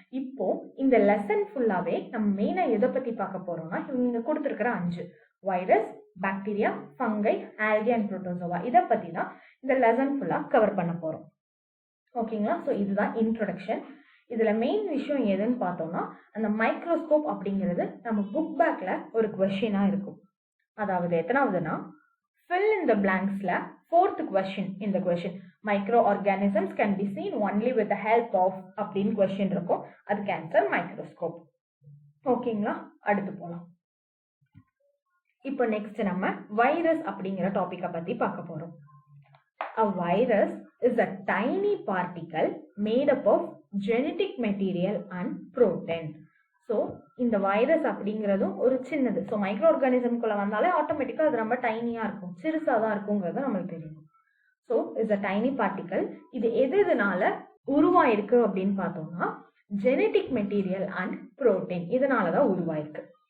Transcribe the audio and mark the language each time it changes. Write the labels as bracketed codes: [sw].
[ta] இப்போ இந்த லெசன் ஃபுல்லாவே நம்ம மெயினா எதை பத்தி பார்க்க போறோம்னா, இவங்க கொடுத்துருக்கிற 5 virus, bacteria, fungi, algae and protozoa இதை பத்தி தான் இந்த லெசன் ஃபுல்லா கவர் பண்ண போறோம். ஓகேங்களா? ஸோ இதுதான் இன்ட்ரோடக்ஷன். இதுல மெயின் விஷயம் எதுன்னு பார்த்தோம்னா, அந்த மைக்ரோஸ்கோப் அப்படிங்கிறது நம்ம புக் பேக்ல ஒரு கொஸ்டினா இருக்கும். [en] அதாவது எத்தனாவதுன்னா, fill in the blanksல 4th question இந்த question, microorganisms can be seen only with the help of அப்படின்னு question இருக்கும். [ta] அதுக்கு ஆன்சர் மைக்ரோஸ்கோப். ஓகேங்களா? அடுத்து போலாம். இப்போ நெக்ஸ்ட் நம்ம வைரஸ் அப்படிங்கிற டாபிக்கை பத்தி பார்க்க போறோம். [en] A virus is a tiny particle made up of genetic material and protein. [ta] So இந்த வைரஸ் அப்படிங்கிறதும் ஒரு சின்னது. ஸோ மைக்ரோ ஆர்கானிசம்குள்ள வந்தாலே ஆட்டோமேட்டிக்காக அது ரொம்ப டைனியாக இருக்கும், சிறுசாக தான் இருக்குங்கிறது நம்மளுக்கு தெரியும். [en] So it's a tiny particle. [ta] இது எதுனால உருவாயிருக்கு அப்படின்னு பார்த்தோம்னா, ஜெனட்டிக் மெட்டீரியல் அண்ட் புரோட்டீன் இதனால தான் உருவாயிருக்கு.